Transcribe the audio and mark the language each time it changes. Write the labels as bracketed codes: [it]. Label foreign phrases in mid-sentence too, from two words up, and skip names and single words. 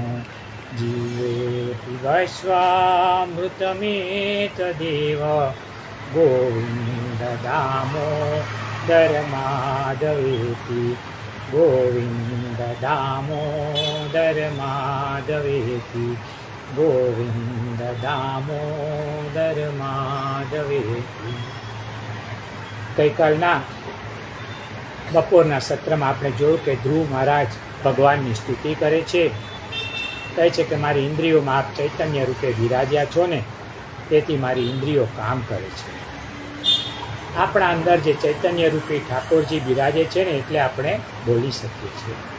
[sa] जीवे पिबश्वामृतमेतदेव गोविन्द दामोदर माधवेति। गोविन्द दामोदर माधवेति। गोविन्द दामोदर माधवेति। [gu] ગઈકાલના બપોરના સત્રમાં આપણે જોયું કે ધ્રુવ મહારાજ ભગવાનની સ્તુતિ કરે છે. કહે છે કે મારી ઇન્દ્રિયોમાં આપ ચૈતન્ય રૂપે બિરાજ્યા છો ને, તેથી મારી ઇન્દ્રિયો કામ કરે છે. આપણા અંદર જે ચૈતન્ય રૂપી ઠાકોરજી બિરાજે છે ને, એટલે આપણે બોલી શકીએ છીએ.